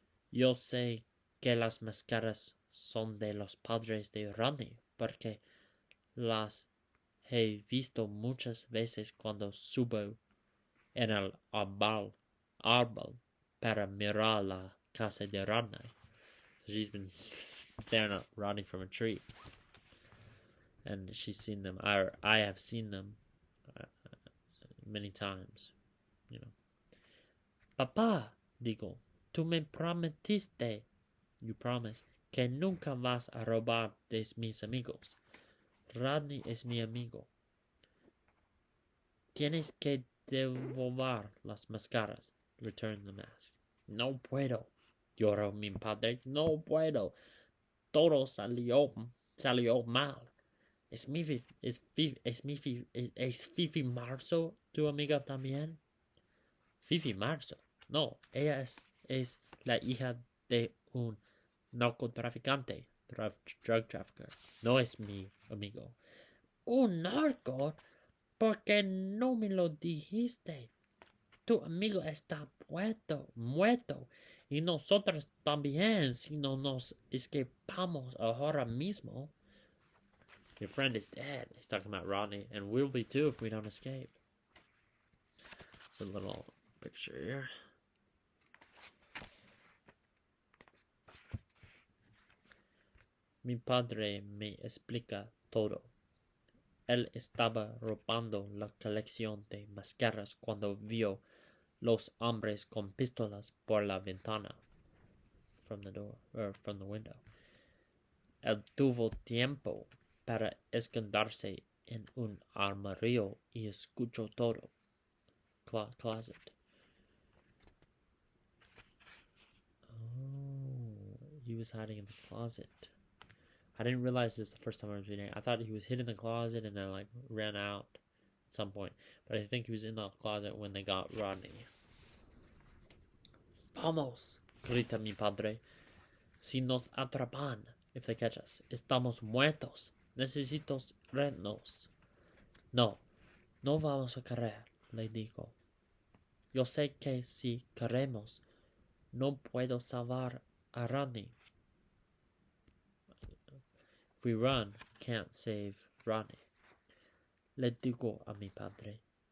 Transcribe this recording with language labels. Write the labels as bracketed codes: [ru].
[es] Yo sé que las máscaras son de los padres de Rodney, porque las he visto muchas veces cuando subo en el árbol para mirar la casa de Rodney. [en] So she's been staring at Rodney from a tree, and she's seen them. I have seen them many times, you know. [es] Papá, digo, tú me prometiste, [en] you promised, [es] que nunca vas a robar de mis amigos. Rodney es mi amigo. Tienes que devolver las máscaras. [en] Return the mask. [es] No puedo. Lloró mi padre. No puedo. Todo salió mal. ¿Es Fifi Marzo tu amiga también? Fifi Marzo. No, ella es la hija de un narcotraficante, [en] drug trafficker. [es] No es mi amigo. ¿Un narco? ¿Por qué no me lo dijiste? Tu amigo está muerto. Y nosotros también, si no nos escapamos ahora mismo. [en] Your friend is dead. He's talking about Rodney, and we'll be too if we don't escape. It's a little picture here. [es] Mi padre me explica todo. Él estaba robando la colección de máscaras cuando vio los hombres con pistolas por la ventana. [en] From the window. [es] Él tuvo tiempo para esconderse en un armario y escuchó todo. [en] Closet. Oh, he was hiding in the closet. I didn't realize this the first time I was reading it. I thought he was hid in the closet and then ran out at some point. But I think he was in the closet when they got Rodney. [es] Vamos, grita mi padre. Si nos atrapan, [en] if they catch us, [es] estamos muertos. Necesito irnos. No vamos a correr, le digo. Yo sé que si corremos, no puedo salvar a Rodney. [en] If we run, can't save Rodney. [es] Le digo a mi padre.